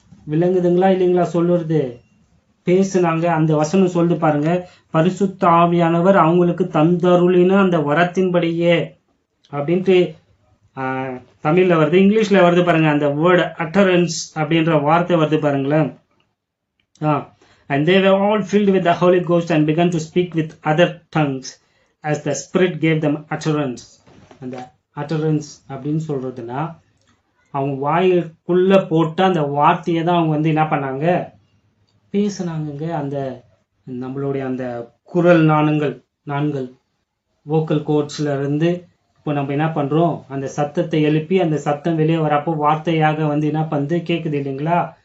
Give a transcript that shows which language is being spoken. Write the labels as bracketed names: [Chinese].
[Tamil] விளங்குதுங்களா இல்லைங்களா சொல்லுறது? பேசுனாங்க. அந்த வசனம் சொல்லு பாருங்க, பரிசுத்த ஆவியானவர் அவங்களுக்கு தந்தருளின அந்த வரத்தின்படியே அப்படின்ட்டு தமிழ்ல வருது, இங்கிலீஷ்ல வருது பாருங்க. அந்த வேர்டு அட்டரன்ஸ் அப்படின்ற வார்த்தை வருது பாருங்களேன். [English] And they were all filled with the Holy Ghost and began to speak with other tongues as the Spirit gave them utterance. [Tamil] அந்த utterance அப்படின்னு சொல்றதுன்னா அவங்க வாய்க்குள்ள போட்ட அந்த வார்த்தையை தான் அவங்க வந்து என்ன பண்ணாங்க, பேசுனாங்க. அந்த நம்மளுடைய அந்த குரல் நான்கள் வோக்கல் கோட்ஸ்ல இருந்து இப்போ நம்ம என்ன பண்றோம், அந்த சத்தத்தை எழுப்பி அந்த சத்தம் வெளியே வரப்போ வார்த்தையாக வந்து என்ன பண்ணுது, கேக்குது இல்லைங்களா?